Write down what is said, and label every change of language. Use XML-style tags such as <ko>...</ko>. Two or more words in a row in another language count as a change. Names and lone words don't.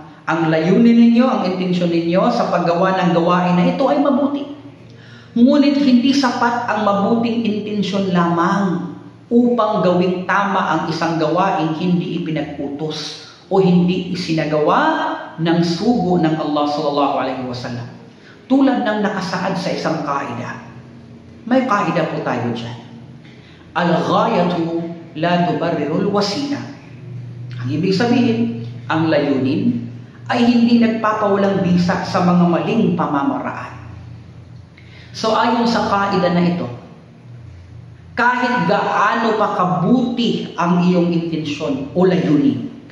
<tl>Ang layunin ninyo, ang intensyon ninyo sa paggawa ng gawain na ito ay mabuti. Ngunit hindi sapat ang mabuting intensyon lamang upang gawing tama ang isang gawain hindi ipinag-utos o hindi isinagawa ng sugo ng Allah</tl> <ar>صلى الله عليه وسلم.</ar> <tl>Tulad ng nakasaad sa isang kaida. May kaida po tayo dyan.</tl> <ar>الغاية لا تبرر الوسيلة.</ar> <tl>Ang ibig sabihin, ang layunin ay hindi nagpapawalang bisa sa mga maling pamamaraan. So ayon sa kaida na ito, kahit gaano pa kabuti ang iyong intensyon o layunin,</tl>